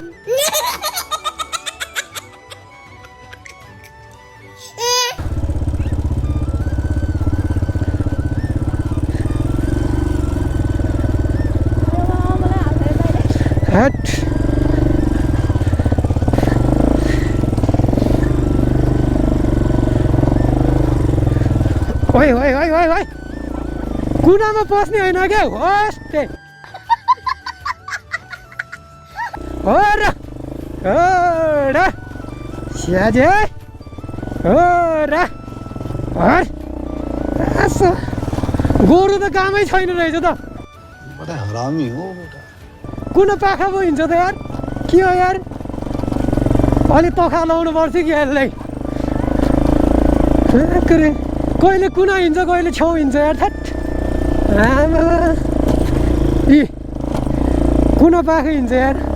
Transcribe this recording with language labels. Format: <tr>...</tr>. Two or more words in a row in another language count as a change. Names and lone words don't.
<ne>हट ओइ ओइ ओइ ओइ ओइ कुनामा पस्ने होइन क्या होस्टे हो र स्याजे हो र गोरु त कामै छैन रहेछ त बड़ा हरामी हो बेटा कुन पाखा पो हिँड्छ त यार के हो यार अलि तखा लाउनु पर्छ कि यसलाई कहिले कुना हिँड्छ कहिले छेउ हिँड्छ यार थट आमा इ कुन पाखा हिँड्छ यार</ne>